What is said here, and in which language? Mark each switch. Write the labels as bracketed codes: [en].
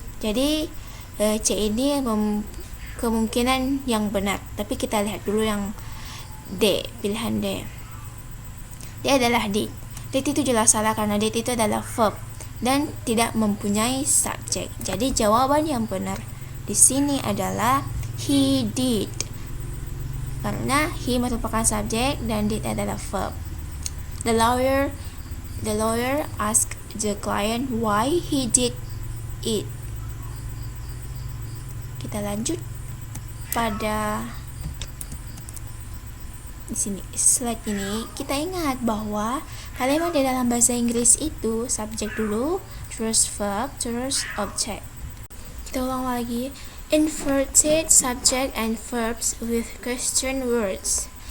[id] Jadi C ini kemungkinan yang benar, tapi kita lihat dulu yang D, pilihan D. D adalah did. Did itu jelas salah karena did itu adalah verb dan tidak mempunyai subject. Jadi jawaban yang benar di sini adalah [en] he did. [id] Karena he merupakan subject dan did adalah verb. [en] The lawyer asked the client why he did it. [id] Kita lanjut pada di sini slide ini kita ingat bahwa kalimat di dalam bahasa Inggris itu subjek dulu, terus verb, terus object. Kita ulang lagi. Inverted subject and verbs with question words.